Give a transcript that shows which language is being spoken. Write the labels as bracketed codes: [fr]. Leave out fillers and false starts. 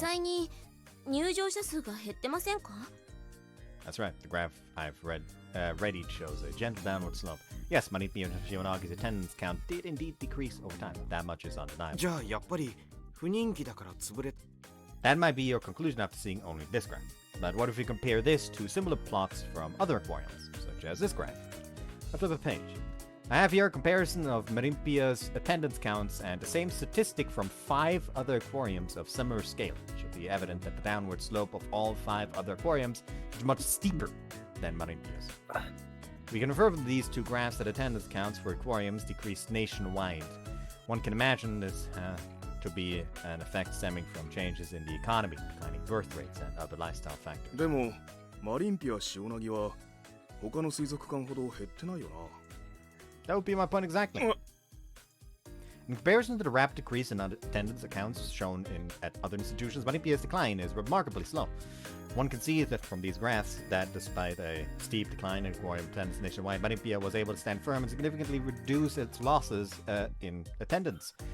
[ja] 際に入場者数が減ってませんか？ [en] That's right. The graph I've readied shows a gentle downward slope. Yes, Marumpia Shionagi's attendance count did indeed decrease over time. That much is undeniable. [ja] じゃあやっぱり不人気だから潰れ。 [en] That might be your conclusion after seeing only this graph. But what if we compare this to similar plots from other aquariums, such as this graph? I flip a page. I have here a comparison of Marumpia's attendance counts and the same statistic from 5 other aquariums of similar scale. It should be evident that the downward slope of all 5 other aquariums is much steeper than Marumpia's. We can infer from these two graphs that attendance counts for aquariums decreased nationwide. One can imagine this to be an effect stemming from changes in the economy, declining birth rates, and other lifestyle factors. [ja] でもマリンピアシオナギは他の水族館ほど減ってないよな。 [en] That would be my point exactly. In comparison to the rapid decrease in attendance accounts shown at other institutions, Marumpia's decline is remarkably slow. One can see that from these graphs that despite a steep decline in aquarium attendance nationwide, Marumpia was able to stand firm and significantly reduce its losses in attendance.